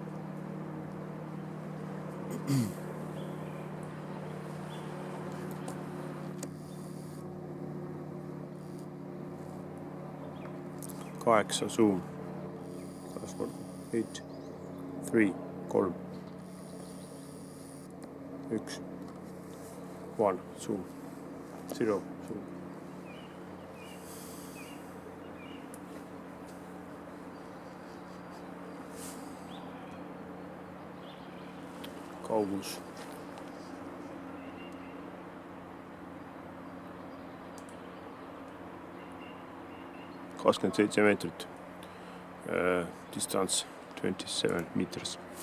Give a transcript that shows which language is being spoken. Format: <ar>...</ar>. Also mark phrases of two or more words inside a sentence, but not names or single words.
<en>8, zoom. 8, 3, 3, 1, 1, zoom. 0, zoom.</en> <et>Kaugus. 27 meetrit.</et> <en>Distance 27 meters.</en>